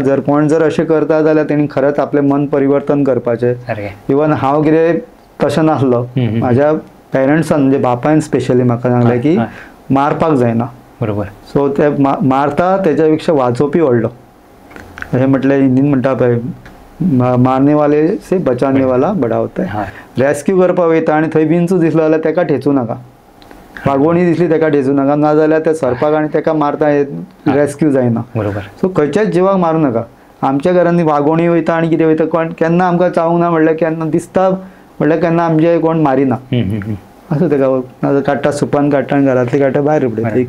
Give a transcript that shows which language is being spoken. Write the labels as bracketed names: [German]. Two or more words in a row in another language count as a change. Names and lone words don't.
[Konkani] जर कोण जर अशें करता जाल्यार तेणी खरेंच आपलें मन परिवर्तन करपाचें. इवन हांव कितें तशें नासलो, म्हाज्या पेरंट्सान म्हणजे बापायन स्पेशली म्हाका सांगलें की मारपाक जायना. बरोबर. सो ते मारता तेच्या पेक्षा वाचोवपी व्हडलो. अशें म्हटलें, हिंदीन म्हणटा पळय, [Hindi] मारने वाले से बचाने वाला बडा होता है. [Konkani] रेस्क्यू करपाक वयता आनी थंय विंचू दिसलो जाल्यार ताका ठेचूं नाका, वागोणी दिसली ताका ठेचूं नाका, नाजाल्यार ते सरपाक आनी ताका मारता रेस्क्यू जायना. बरोबर. सो खंयच्याच जिवाक मारूं नाका. आमच्या घरांनी वागोणी वयता आनी कितें वयता कोण केन्ना आमकां चावूंक ना म्हणल्यार केन्ना दिसता म्हणल्यार केन्ना आमचे कोण मारिना असं तेका काडटा सुपान काडटा आनी घरांतली काडटा भायर उडयता एक